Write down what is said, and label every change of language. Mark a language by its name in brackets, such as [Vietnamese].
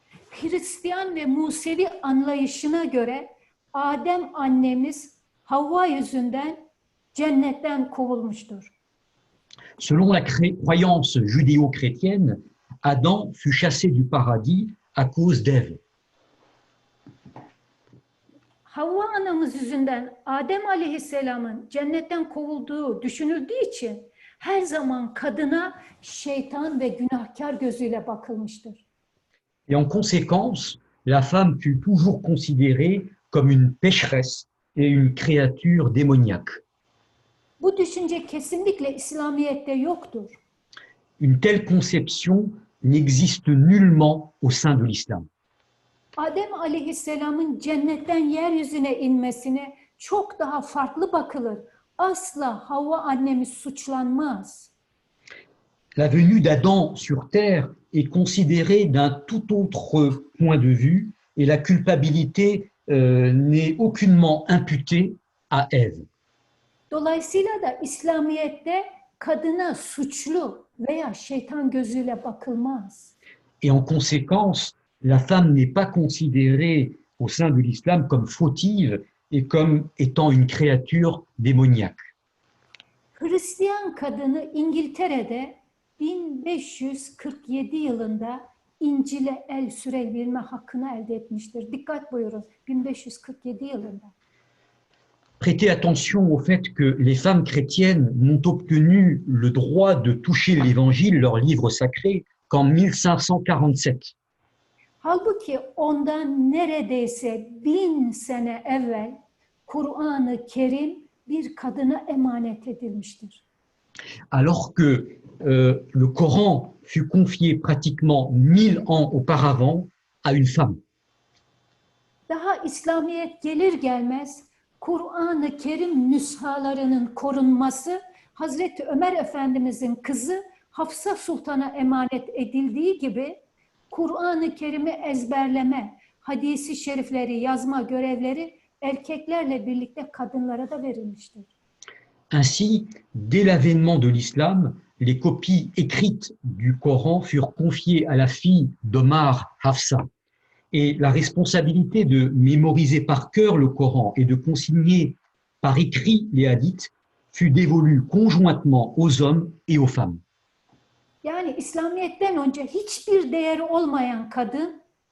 [Turkish] Hristiyan ve Musevi anlayışına göre Adem annemiz Havva yüzünden cennetten kovulmuştur. [French] Selon la croyance judéo-chrétienne, Adam fut chassé du paradis à cause d'Ève. [Turkish] Havva anamız yüzünden Adem Aleyhisselam'ın cennetten kovulduğu düşünüldüğü için her zaman kadına şeytan ve günahkar gözüyle bakılmıştır. [French] Et en conséquence, la femme fut toujours considérée comme une pécheresse et une créature démoniaque. [Turkish] Bu düşünce kesinlikle İslamiyet'te yoktur. [French] Une telle conception n'existe nullement au sein de l'islam. [Turkish] Adem Aleyhisselam'ın cennetten yeryüzüne inmesine çok daha farklı bakılır. Asla Havva annemiz suçlanmaz. [French] La venue d'Adam sur terre est considérée d'un tout autre point de vue et la culpabilité n'est aucunement imputée à Ève. [Turkish] Dolayısıyla da İslamiyet'te kadına suçlu veya şeytan gözüyle bakılmaz. [French] Et en conséquence, la femme n'est pas considérée au sein de l'islam comme fautive et comme étant une créature démoniaque. [Turkish] Hristiyan kadını İngiltere'de 1547 yılında İncil'e el sürebilme hakkını elde etmiştir. Dikkat buyurun, 1547 yılında. [French] Prêtez attention au fait que les femmes chrétiennes n'ont obtenu le droit de toucher l'Évangile, leur livre sacré, qu'en 1547. [Turkish] Halbuki ondan neredeyse 1000 sene evvel Kur'an-ı Kerim bir kadına emanet edilmiştir. [French] Alors que le Coran fut confié pratiquement 1000 ans auparavant à une femme. [Turkish] Daha İslamiyet gelir gelmez Kur'an-ı Kerim nüshalarının korunması Hazreti Ömer Efendimizin kızı Hafsa Sultan'a emanet edildiği gibi Kur'an-ı Kerim'i ezberleme, hadisi şerifleri yazma görevleri erkeklerle birlikte kadınlara da verilmiştir. [French] Ainsi, dès l'avènement de l'islam, les copies écrites du Coran furent confiées à la fille d'Omar Hafsa. Et la responsabilité de mémoriser par cœur le Coran et de consigner par écrit les hadiths fut dévolue conjointement aux hommes et aux femmes. [Turkish] Yani İslamiyet'ten önce hiçbir değeri olmayan kadın